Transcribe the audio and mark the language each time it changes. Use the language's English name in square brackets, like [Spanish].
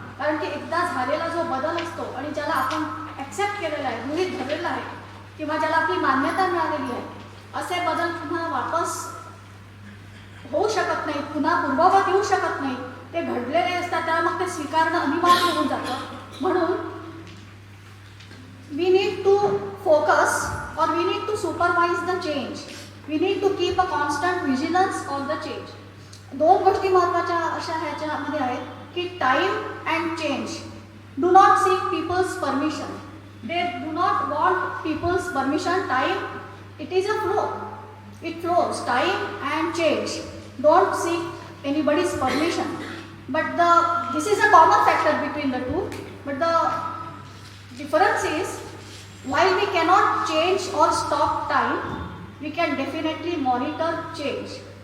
[Marathi] कारण की एकदा झालेला जो बदल असतो आणि ज्याला आपण ॲक्सेप्ट केलेला आहे, गृहीत धरलेला आहे किंवा ज्याला आपली मान्यता मिळालेली आहे, असे बदल पुन्हा वापस होऊ शकत नाही, पुन्हा पूर्ववत येऊ शकत नाही. ते घडलेले असतात त्याला मग ते स्वीकारणं अनिवार्य होऊन जातं. म्हणून [English] We need to focus और we need to supervise the change. We need to keep a constant vigilance on the change. [Marathi] दोन गोष्टी महत्त्वाच्या अशा ह्याच्यामध्ये आहेत की [English] Time and change. Do not seek people's permission. They do not want people's permission. Time, it is a flow, it flows. Time and change don't seek anybody's permission, but this is a common factor between the two. But the difference is, while we cannot change or stop time, we can definitely monitor change.